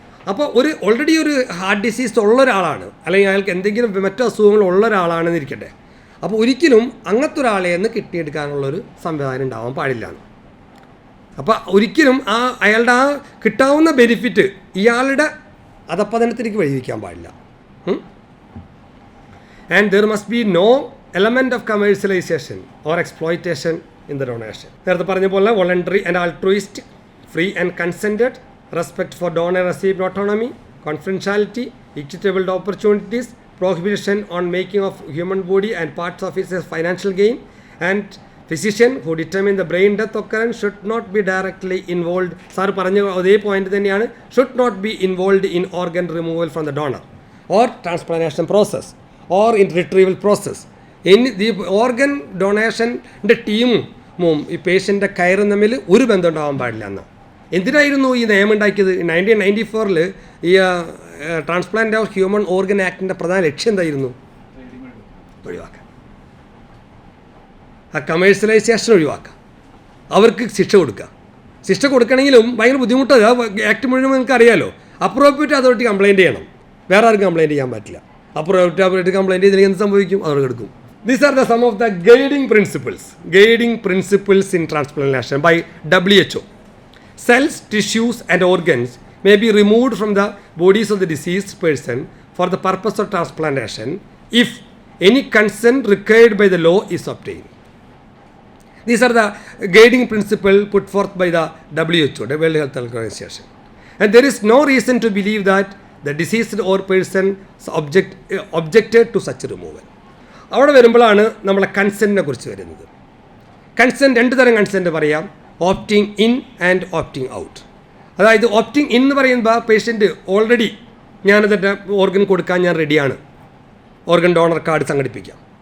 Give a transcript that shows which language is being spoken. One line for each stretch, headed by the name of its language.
Malayalam: അപ്പോൾ ഓൾറെഡി ഒരു heart disease ഉള്ള ഒരാളാണ്, അല്ലെങ്കിൽ അയാൾക്ക് എന്തെങ്കിലും മറ്റു അസുഖങ്ങൾ ഉള്ള ഒരാളാണെന്ന് ഇരിക്കട്ടെ. അപ്പോൾ ഒരിക്കലും അങ്ങനത്തെ ഒരാളെ നിന്ന് കിഡ്നി എടുക്കാനുള്ളൊരു സംവിധാനം ഉണ്ടാവാൻ പാടില്ല. അപ്പോൾ ഒരിക്കലും അയാളുടെ ആ കിട്ടാവുന്ന ബെനിഫിറ്റ് ഇയാളുടെ അധപ്പതനത്തിലേക്ക് വഴിവെക്കാൻ പാടില്ല.
English: And there must be no element of commercialization or exploitation in the donation.
Malayalam: നേരത്തെ പറഞ്ഞ പോലെ
English: Voluntary and altruistic, free and consented, respect for donor received autonomy, confidentiality, equitable opportunities, prohibition on making of human body and parts of it as financial gain, and physician who determine the brain death occurrence should not be directly involved.
Malayalam: Sir പറഞ്ഞ അതേ point തന്നെയാണ്.
English: should not be involved in organ removal from the donor or transplantation process or in retrieval process.
Malayalam: ഈ organ ഡൊണേഷൻ്റെ ടീമും ഈ പേഷ്യൻ്റെ കയറും തമ്മിൽ ഒരു ബന്ധം ഉണ്ടാകാൻ പാടില്ല എന്ന്. എന്തിനായിരുന്നു ഈ നിയമം ഉണ്ടാക്കിയത്? 1994 ഈ ട്രാൻസ്പ്ലാന്റ് ഓഫ് ഹ്യൂമൻ ഓർഗൻ ആക്ടിൻ്റെ പ്രധാന ലക്ഷ്യം എന്തായിരുന്നു? ഒഴിവാക്കുക, ആ കമേഴ്സ്യലൈസേഷൻ ഒഴിവാക്കുക, അവർക്ക് ശിക്ഷ കൊടുക്കുക. ശിക്ഷ കൊടുക്കണമെങ്കിലും ഭയങ്കര ബുദ്ധിമുട്ടാണ്. ആ ആക്ട് മുഴുവൻ നിങ്ങൾക്ക് അറിയാമല്ലോ. അപ്രോപ്രിയേറ്റ് അതോറിറ്റി കംപ്ലയിൻറ്റ് ചെയ്യണം, വേറെ ആർക്കും കംപ്ലയിൻറ്റ് ചെയ്യാൻ പറ്റില്ല. അപ്രോപ്രിയേറ്റ് കംപ്ലയിൻറ്റ് ചെയ്തില്ലെങ്കിൽ എന്ത് സംഭവിക്കും? അവർ എടുക്കും.
English: These are some of the guiding principles in transplantation by WHO. Cells, tissues and organs may be removed from the bodies of the deceased person for the purpose of transplantation if any consent required by the law is obtained. These are the guiding principles put forth by the WHO, the World Health Organization. And there is no reason to believe that the deceased or person objected to such removal.
Malayalam: അവിടെ വരുമ്പോഴാണ് നമ്മളെ കൺസെൻറ്റിനെ കുറിച്ച് വരുന്നത്. Consent 2 തരം consent പറയാം. Opting in and opting out. അതായത് opting in എന്ന് പറയുമ്പോൾ പേഷ്യൻറ്റ് ഓൾറെഡി ഞാനതിൻ്റെ ഓർഗൻ കൊടുക്കാൻ ഞാൻ റെഡിയാണ്, ഓർഗൻ ഡോണർ കാർഡ് സംഘടിപ്പിക്കാം.